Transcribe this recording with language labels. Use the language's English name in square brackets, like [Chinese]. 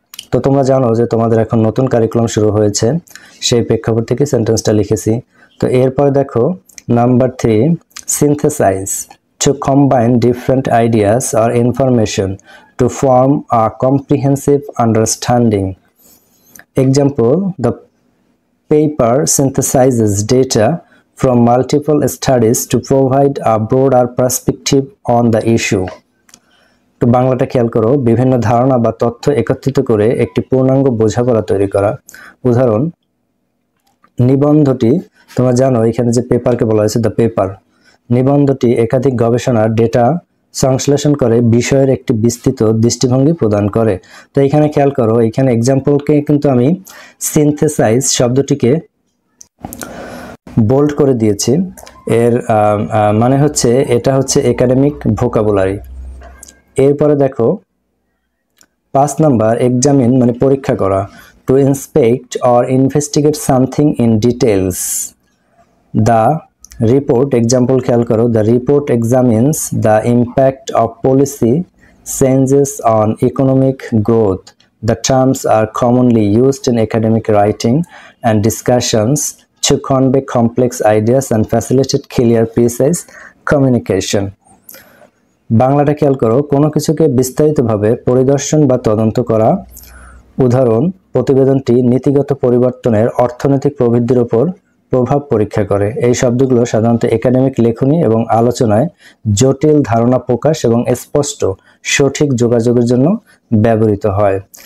[Bangla] তো তোমরা জানো যে তোমাদের এখন নতুন কারিকুলাম শুরু হয়েছে, সেই প্রেক্ষাপট থেকে সেন্টেন্সটা লিখেছি। তো এরপর দেখো [English] Number 3 synthesize, to combine different ideas or information to form a comprehensive understanding. Example, the paper synthesizes data from multiple studies to provide a broader perspective on the issue. [Bangla] তো বাংলাটা খেয়াল করো, বিভিন্ন ধারণা বা তথ্য একত্রিত করে একটি পূর্ণাঙ্গ বোঝাপড়া তৈরি করা। উদাহরণ, নিবন্ধটি, তোমরা জানো এখানে যে পেপারকে বলা হয়েছে দ্য পেপার, নিবন্ধটি একাধিক গবেষণার ডেটা সংশ্লেষণ করে বিষয়ের একটি বিস্তৃত দৃষ্টিভঙ্গি প্রদান করে। তো এখানে খেয়াল করো, এখানে এক্সাম্পলকে কিন্তু আমি সিনথেসাইজ শব্দটিকে বোল্ড করে দিয়েছি। এর মানে হচ্ছে এটা হচ্ছে একাডেমিক ভোকাবুলারি। এরপরে দেখো 5 নাম্বার এক্সামিন মানে পরীক্ষা করা। [English] To inspect or investigate something in details. The report, example [Bangla] খেয়াল করো, [English] The report examines the impact of policy changes on economic growth. The terms are commonly used in academic writing and discussions to convey complex ideas and facilitate clear, precise communication. [Bangla] বাংলাটা খেয়াল করো, কোনো কিছুকে বিস্তারিতভাবে পরিদর্শন বা তদন্ত করা। উদাহরণ, প্রতিবেদনটি নীতিগত পরিবর্তনের অর্থনৈতিক প্রবৃদ্ধির উপর প্রভাব পরীক্ষা করে। এই শব্দগুলো সাধারণত একাডেমিক লেখনী এবং আলোচনায় জটিল ধারণা প্রকাশ এবং স্পষ্ট সঠিক যোগাযোগের জন্য ব্যবহৃত হয়।